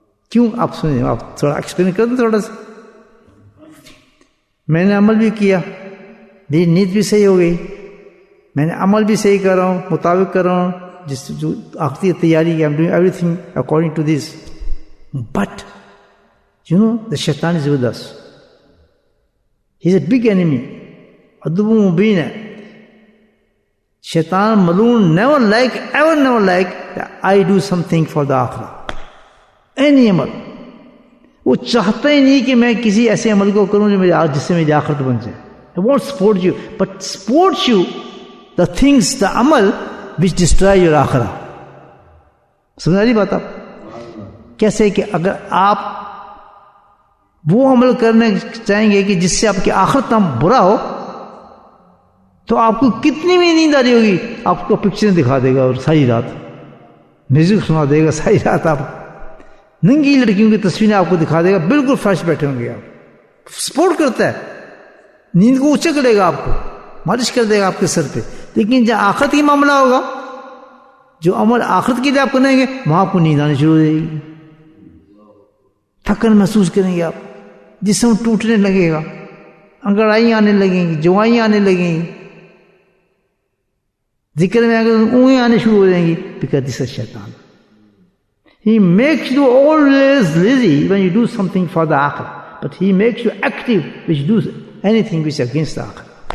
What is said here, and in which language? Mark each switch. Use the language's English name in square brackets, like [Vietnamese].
[Urdu] کیوں؟ آپ سنیں، آپ تھوڑا ایکسپلین کر دیں تھوڑا سا. میں نے عمل بھی کیا، میری نیت بھی صحیح ہو گئی، میں نے عمل بھی صحیح کر رہا ہوں، مطابق کر رہا ہوں جس جو آخری تیاری کی. [English] I'm doing everything according to this. But you know, the shaitan is with us. He's a big enemy. [Urdu] عدو مبین ہے. شیطان ملعون [English] never like that I do something for the آخرہ. [Urdu] Any عمل وہ چاہتا ہی نہیں کہ میں کسی ایسے عمل کو کروں جو جس سے میری آخرت بن جائے. [English] He won't support you, but supports you the things, the عمل which destroy your آخرہ. [Urdu] سمجھ رہی بات آپ؟ کیسے کہ اگر آپ وہ عمل کرنے چاہیں گے کہ جس سے آپ کی آخرت نہ برا ہو، تو آپ کو کتنی بھی نیند آ رہی ہوگی، آپ کو پکچریں دکھا دے گا اور ساری رات میوزک سنا دے گا، ساری رات آپ ننگی لڑکیوں کی تصویریں آپ کو دکھا دے گا، بالکل فریش بیٹھے ہوں گے. آپ سپورٹ کرتا ہے، نیند کو اونچا کرے گا، آپ کو مالش کر دے گا آپ کے سر پہ. لیکن جب آخرت کی معاملہ ہوگا، جو عمل آخرت کے لیے آپ کریں گے، وہاں آپ کو نیند آنی شروع ہو جائے گی، تھکن محسوس کریں گے، آپ جسم ٹوٹنے لگے گا، انگڑائیاں آنے لگیں گی، جوائیاں آنے لگیں گی، ذکر میں اگر اونگیں آنے شروع ہو جائیں گی. [English] Because this is شیطان. He makes you always lazy when you do something for the akhirah, but he makes you active when you do anything which is against the akhirah.